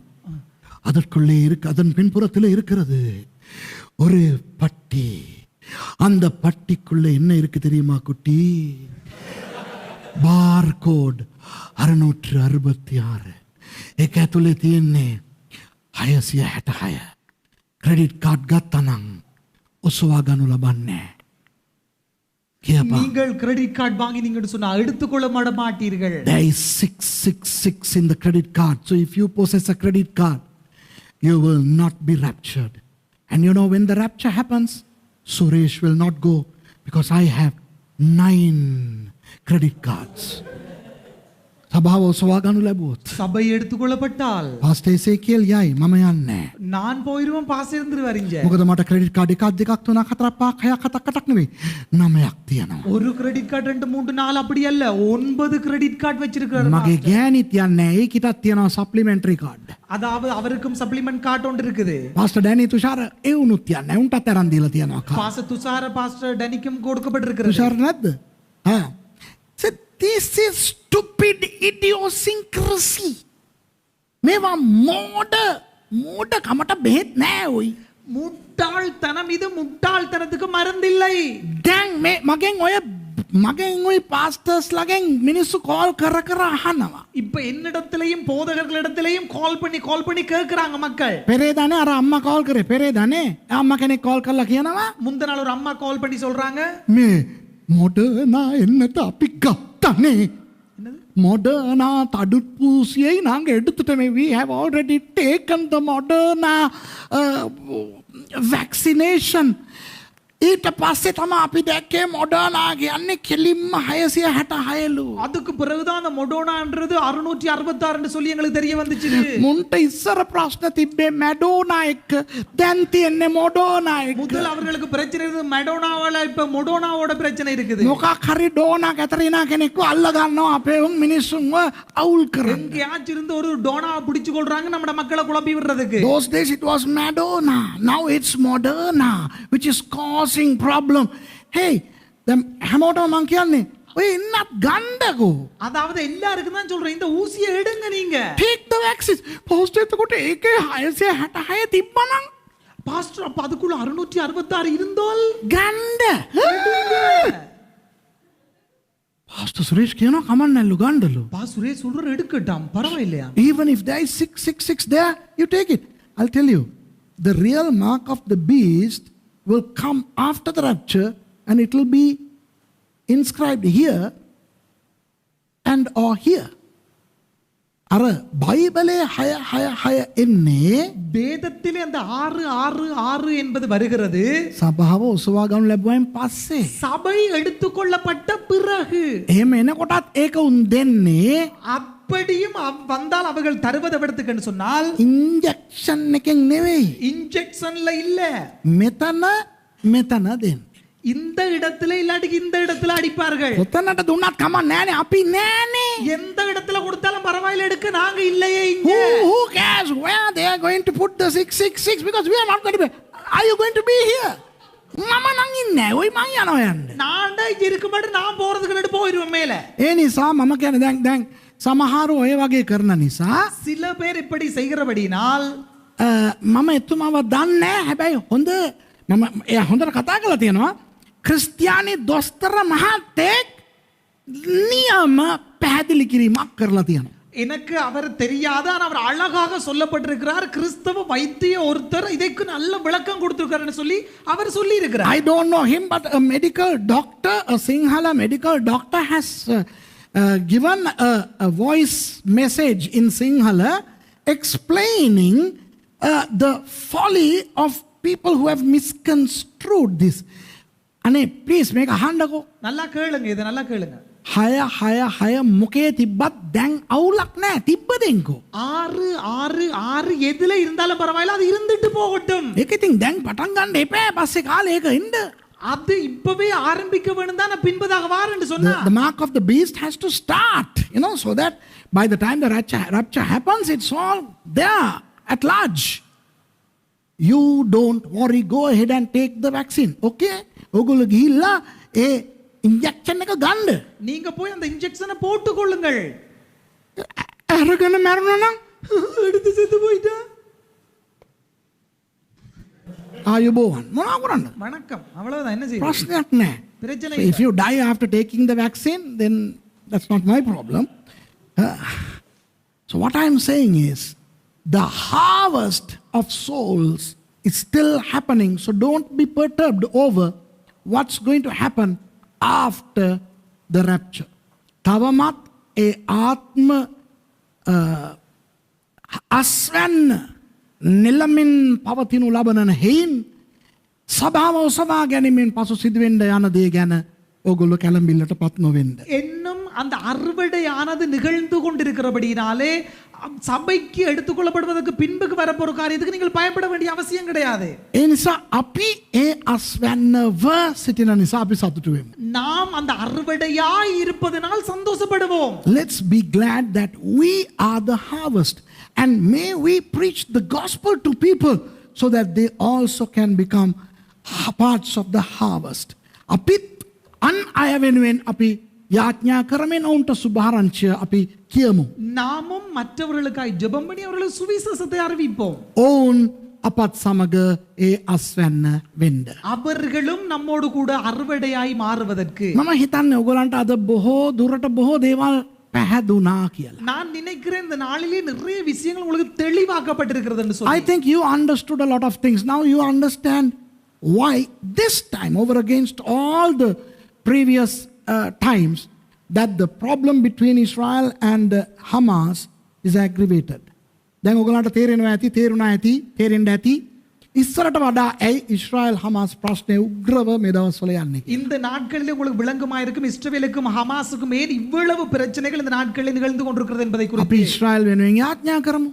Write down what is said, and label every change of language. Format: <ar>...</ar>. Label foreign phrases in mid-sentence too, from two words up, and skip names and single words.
<ta>அதற்குள்ளே இருக்கு, அதன் பின்புறத்தில் இருக்கிறது ஒரு பட்டி. அந்த பட்டிக்குள்ள என்ன இருக்கு தெரியுமா குட்டி?</ta> <en>barcode 666.</en> <si>ඒක ඇතුලේ තියෙන්නේ 666.</si> <en>credit card</en> <si>ගත්තා නම් ඔසවා ගනු ලබන්නේ. කියපා.</si> <ta>நீங்கள்</ta> <en>credit card</en> <ta>வாங்கினீங்கன்னு சொன்னா எடுத்துக்கொள்ள மாட்டீர்கள்.</ta> <en>There is 666 in the credit card. So if you possess a credit card, you will not be raptured. And you know when the rapture happens, Suresh will not go because I have 9 credit cards.</en> <si>සභාව ඔසවා ගනු ලැබුවොත්.</si> <ta>சபை எடுத்துக்கொள்ளப்பட்டால்</ta> <si>පාස්ටර් එසේකියල් යයි මම යන්නේ.</si> <ta>நான் போயிருவேன் பாஸ் இருந்துருவார் இங்க.</ta> <si>මොකද මට</si> <en>credit card</en> <si>එකක් දෙකක් තුනක් හතරක් පහක් හයක් හතක් අටක් නෙවෙයි 9ක් තියෙනවා.</si> <ta>ஒரு</ta> <en>credit card</en> <ta>2 3 4 அப்படி அல்ல 9</ta> <en>credit card</en> <ta>வச்சிருக்காரு.</ta> <si>මගේ ගෑණිත් යන්නේ ඒකිටත් තියෙනවා</si> <en>supplementary card.</en> <ta>அதாவது அவருக்கும்</ta> <en>supplement card</en> <ta>ஒன்று இருக்குது.</ta> <si>පාස්ටර් ඩැනි තුෂාර ඒ උනුත් යන්නේ. උන්ටත් අරන් දීලා තියෙනවා කාඩ්.</si> <ta>பாஸ்டர் துஷார பாஸ்டர் டனிக்கும் கொடுக்கப்பட்டிருக்கிறது.</ta> <si>තුෂාර නැද්ද? හා.</si> <en>So this is stupid idiosyncrasy.</en> <si>මේවා මෝඩ කමට බෙහෙත් නෑ ඔයි.</si> <ta>முட்டாள்தனம் இது முட்டாள்தனத்துக்கு மருந்தில்லை.</ta> <si>දැන් මේ මගෙන් ඔය පාස්ටර්ස් ලගෙන් මිනිස්සු කෝල් කර අහනවා.</si> <ta>இப்ப என்னிடத்திலையும் போதகர்களிடத்திலையும் கால் பண்ணி கேக்குறாங்க மக்கள்.</ta> <si>පෙරේදානේ අර අම්මා කෝල් කරේ. පෙරේදානේ අම්මා කෙනෙක් කෝල් කරලා කියනවා</si> <ta>முந்த நாள் ஒரு அம்மா கால் பண்ணி சொல்றாங்க</ta> <si>මේ මොඩර්නා එන්නට අපි ගත්තනේ.</si> <ta>Moderna தடுப்பூசியை நாங்க எடுத்துட்டமே.</ta> <en>We have already taken the Moderna vaccination.</en> <si>ඊට පස්සේ තමයි අපි දැක්කේ මොඩර්නා කියන්නේ කෙලින්ම 666ලු.</si> <ta>அதுக்கு பிறகுதான் அந்த மொடோனான்றது 666 ன்னு சொல்லி எங்களுக்கு தெரிய வந்துச்சு.</ta> <si>මුන්ට ඉස්සර ප්‍රශ්න තිබ්බේ මැඩෝනා එක්ක. දැන් තියෙන්නේ මොඩර්නා එක්ක.</si> <ta>முதல் அவர்களுக்கு பிரச்சனை இருந்தது மெடோனாவால, இப்ப மொடோனாவோட பிரச்சனை இருக்குது.</ta> <si>මොකක් හරි ඩෝනා කැතරිනා කෙනෙක්ව අල්ල ගන්නවා අපේ උන් මිනිස්සුන්ව අවුල් කරන්න.</si> <ta>எங்கேயாச்சும் இருந்து ஒரு டோனாவை பிடிச்சு கொள்றாங்க நம்ம மக்களை குழப்பி விடுறதுக்கு.</ta> <en>Those days it was Madonna. Now it's Moderna, which is causing problem. Hey, the</en> <si>හැමෝටම මං කියන්නේ ඔය ඉන්නත් ගන්නකෝ.</si> <ta>அதாவது எல்லாருக்கும் தான் சொல்றேன், இந்த ஊசியை எடுங்க நீங்க.</ta> <en>Take the vaccine. Post</en> <si>එතකොට ඒකේ 666 තිබ්බනම්</si> <ta>பாஸ்டர் அப்ப அதுக்குள்ள 666 இருந்தால்</ta> <si>ගන්න. Pastor Suresh කියනවා කමක් නැල්ලු ගන්නලු.</si> <ta>பாசுரே சொல்ற எடுக்கட்டாம், பரவாயில்லையா?</ta> <en>Even if there is 666 there, you take it. I'll tell you, the real mark of the beast will come after the rapture and it will be inscribed here and or here.</en> <si>අර බයිබලේ 666 එන්නේ</si> <ta>வேதத்திலே அந்த 666 என்பது வருகிறது</ta> <si>සභාව ඔසවා ගන්න ලැබුවයින් පස්සේ.</si> <ta>சபை எடுத்துக்கொள்ளப்பட்ட பிறகு.</ta> <si>එහෙම එනකොටත් ඒක උන් දෙන්නේ</si> <ta>அப்படியும் வந்தால் அவர்கள் தருவது எவ்வளவுக்கு சொன்னால்</ta> <si>ඉන්ජෙක්ෂන් එකෙන් නෙවෙයි.</si> <ta>இன்ஜெக்ஷன்ல இல்ல,</ta> <si>මෙතන දෙන්න.</si> <ta>இந்த இடத்துல இல்லாட்டி இந்த இடத்துல அடிப்பார்கள்.</ta> <si>ඔතනට දුන්නත් කමක් නෑනේ අපි නෑනේ.</si> <ta>எந்த இடத்துல கொடுத்தாலும் பரவாயில்லை, எடுக்க நாங்க இல்லையே இங்க.</ta> <en>Who cares where they are going to put the 666 because we are not going to be. Are you going to be here?</en> <si>මම නම් ඉන්නේ. ඔයි මං යනවා යන්න.</si> <ta>நான் தான் இங்க இருக்க மாட்டேன், நான் போறதுக்கு போயிருவேன் மேல.</ta> <si>ඒ නිසා මම කියන්නේ දැන් සමහර ඔය වගේ කරන නිසා</si> <ta>சில பேர் இப்படி செய்கிறபடினால்</ta> <si>මම එතුමාව දන්නේ නැහැ. හැබැයි මම එයා හොඳට කතා කරලා තියෙනවා. ක්‍රිස්තියානි දොස්තර මහත්තයෙක් නියම පැහැදිලි කිරීමක් කරලා තියෙනවා.</si> <ta>எனக்கு அவர் தெரியாத, அவர் அழகாக சொல்லப்பட்டிருக்கிறார். கிறிஸ்தவ வைத்திய ஒருத்தர் இதற்கு நல்ல விளக்கம் கொடுத்திருக்காருன்னு சொல்லி அவர் சொல்லி இருக்கிறார்.</ta> <en>I don't know him, but a medical doctor, a Sinhala medical doctor has given a voice message in Sinhala explaining the folly of people who have misconstrued this.</en> <si>අනේ ප්ලීස් මේක අහන්නකෝ.</si> <ta>நல்லா கேளுங்க, இதை நல்லா கேளுங்க.</ta> <si>666 මොකේ තිබ්බත් දැන් අවුලක් නැහැ. තිබ්බ දෙන්කෝ.</si> <ta>666 எதுல இருந்தாலும் பரவாயில்லை, அது இருந்துட்டு போகட்டும்.</ta> <si>ඒක ඉතින් දැන් පටන් ගන්න එපා. පස්සේ කාලේ ඒක ඉන්න.</si> <ta>அது இப்பவே ஆரம்பிக்க வேண்டும் தான், பின்பதாக வாரன்னு சொன்னா.</ta> <en>The mark of the beast has to start, so that by the time the rapture happens, it's all there at large. You don't worry, go ahead and take the vaccine. Okay?</en> <si>ඔගොල්ලෝ ගිහිල්ලා ඒ ඉන්ජෙක්ෂන් එක ගන්න.</si> <ta>நீங்க போய் அந்த இன்ஜெக்ஷனை போட்டு கொள்ளுங்கள்.</ta> <si>අරගෙන මැරුණා නම්</si> <ta>எடுத்து செத்து போயிட்டா</ta> <si>ආයුබෝවන් මොනවා කරන්නද?</si> <ta>வணக்கம், அவ்வளவுதான். என்ன செய்ய</ta> <si>ප්‍රශ්නයක් නැහැ.</si> <ta>பிரச்சனை</ta> <en>So if you die after taking the vaccine, then that's not my problem. So what I'm saying is, the harvest of souls It's still happening. So don't be perturbed over what's going to happen after the rapture.</en> <si>තවමත් ඒ ආත්ම අස්වැන්න නිලමින් පවතිනු ලබනන හේයින් සභාව ඔසවා ගැනීමෙන් පසු සිදුවෙන්ඩ යන දේ ගැන ඔගොල්ලො කැළඹිල්ලට පත් නොවෙන්ඩ.</si> <ta>என்னும் அந்த அறுவடையானது நிகழ்ந்து கொண்டிருக்கிறபடினாலே சபைக்கு எடுத்துக்கொள்ளப்படுவதற்கு பின்புக்கு வரப்போற காரியத்துக்கு நீங்கள் பயப்பட வேண்டிய அவசியம் கிடையாது.</ta> <si>ඒ නිසා අපි ඒ අස්වැන්නව සිටින නිසා අපි සතුටු වෙමු.</si> <ta>நாம் அந்த அறுவடையாய் இருப்பதனால் சந்தோஷப்படுவோம்.</ta> <en>Let's be glad that we are the harvest, and may we preach the gospel to people so that they also can become parts of the harvest.</en> <si>අපිත් අන් අය වෙනුවෙන් අපි යාඥා කරමින් ඔවුන්ට සුභාරංචිය අපි කියමු.</si> <ta>நாமும் மற்றவர்களுக்காய் ஜெபம் பண்ணி அவர்களுக்கு சுவிசேஷத்தை அறிவிப்போம்.</ta> <si>ඔවුන් අපත් සමග ඒ අස්වැන්න වෙන්ඩ.</si> <ta>அவர்களும் நம்மோடு கூட அறுவடையாய் மாறுவதற்கு</ta> <si>මම හිතන්න ඔගොලන්ට අද බොහෝ දුරට බොහෝ දේවල් පැහැදුනා කියලා.</si> <ta>நான் நினைக்கிறேன் இந்த நாளிலே நிறைய விஷயங்கள் உங்களுக்கு தெளிவாக்கப்பட்டிருக்கிறது என்று</ta> <en>I</en> <ta>சொல்லி.</ta> <en>think you understood a lot of things. Now you understand why this time, over against all the previous times, that the problem between Israel and Hamas is aggravated.</en> <si>දැන් ඔයගලන්ට තේරෙනවා ඇති, තේරුණා ඇති, තේරෙන්න ඇති ඉස්සරට වඩා ඇයි ඉස්රායල් හමාස් ප්‍රශ්නය උග්‍රව මේ දවස්වල යන්නේ.</si> <ta>இந்த நாட்களிலே உங்களுக்கு விளங்குமாயிருக்கும் இஸ்ரவேலுக்கும் ஹமாஸுக்கும் ஏன் இவ்வளவு பிரச்சனைகள் இந்த நாட்களில் நிகழ்ந்து கொண்டிருக்கிறது என்பதை</ta> <si>අපි</si> <ta>குறித்து</ta> <si>ඉස්රායල් වෙනුවෙන් යාඥා කරමු.</si>